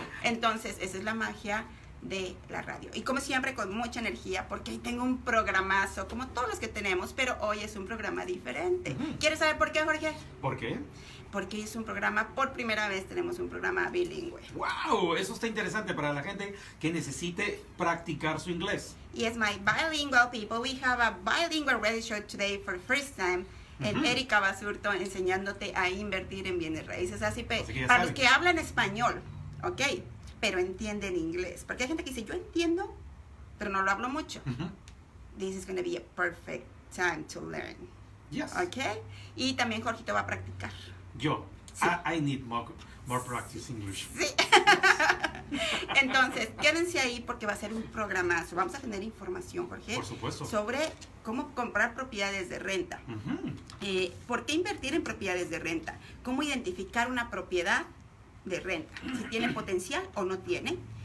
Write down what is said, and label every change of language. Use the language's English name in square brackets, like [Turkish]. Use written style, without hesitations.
[Spanish] Entonces, esa es la magia de la radio. Y como siempre, con mucha energía, porque hoy tengo un programazo, como todos los que tenemos, pero hoy es un programa diferente. ¿Quieres saber por qué, Jorge? ¿Por qué? Porque es un programa, por primera vez tenemos un programa bilingüe. ¡Wow! Eso está interesante para la gente que necesite practicar su inglés. [English] Yes, my bilingual people, we have a bilingual radio show today for the first time. [Spanish] Erika Basurto enseñándote a invertir en bienes raíces. Así para los que hablan español, ¿ok? Pero entienden inglés. Porque hay gente que dice, yo entiendo, pero no lo hablo mucho. [English] This is going to be a perfect time to learn. Yes. [Spanish] ¿Ok? Y también Jorgito va a practicar. Yo. Sí. [English] I need more practice English. [Spanish] Sí. Entonces, quédense ahí porque va a ser un programazo. Vamos a tener información, Jorge. Por supuesto. Sobre cómo comprar propiedades de renta. ¿Por qué invertir en propiedades de renta? ¿Cómo identificar una propiedad de renta? Si tiene potencial o no tiene.